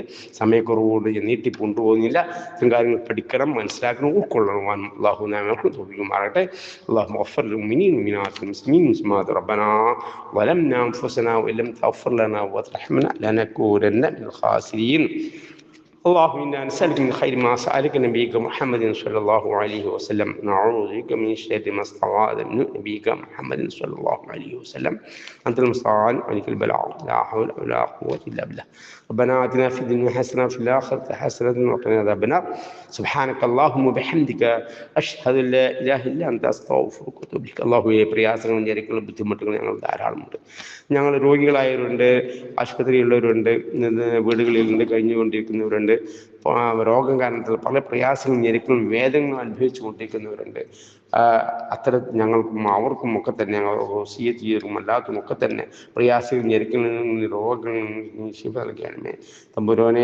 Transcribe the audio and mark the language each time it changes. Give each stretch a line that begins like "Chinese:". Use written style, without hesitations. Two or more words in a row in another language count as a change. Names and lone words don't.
Malayalam: സമയക്കുറവുകൊണ്ട് നീട്ടി കൊണ്ടുപോകുന്നില്ല. ഇത്തരം കാര്യങ്ങൾ പഠിക്കണം, മനസ്സിലാക്കണം, ഉൾക്കൊള്ളണം. അല്ലാഹു നമ്മെ തോന്നിക്കുമാറട്ടെ.
Arabic: الله اغفر للمؤمنين والمسلمين المسلمات ربنا ظلمنا أنفسنا وإن لم تغفر لنا وترحمنا لنكونن من الخاسرين. اللهم إنا نسألك من خير ما سألك نبيك محمد صلى الله عليه وسلم، نعوذ بك من شر ما استعاذ من نبيك محمد صلى الله عليه وسلم. أنت المستعان وعليك البلاغ، لا حول ولا قوة إلا بالله. ربنا آتنا في الدنيا حسنة وفي الآخرة حسنة وقنا عذاب النار. سبحانك اللهم وبحمدك أشهد أن لا إله إلا أنت أستغفرك وأتوب إليك. അല്ലാഹുവേ, പ്രയാസങ്ങളും ഞെരുക്കളും ബുദ്ധിമുട്ടുകളും ഞങ്ങൾ ധാരാളമുണ്ട്. ഞങ്ങൾ രോഗികളായവരുണ്ട്, ആശുപത്രിയിലുള്ളവരുണ്ട്, വീടുകളിലുണ്ട്, കഴിഞ്ഞുകൊണ്ടിരിക്കുന്നവരുണ്ട്, രോഗം കാരണത്തിൽ പല പ്രയാസങ്ങളും ഞെരുക്കളും വേദനകളും അനുഭവിച്ചു കൊണ്ടിരിക്കുന്നവരുണ്ട്. ഞങ്ങൾക്കും അവർക്കും ഒക്കെ തന്നെ ഞങ്ങൾ വസിയ്യത്ത് ചെയ്തിട്ടും അല്ലാത്തതും ഒക്കെ തന്നെ പ്രയാസങ്ങൾ ഞെരുക്കളിൽ രോഗങ്ങൾ ശിഫ നൽകണമേ തമ്പുരാനെ.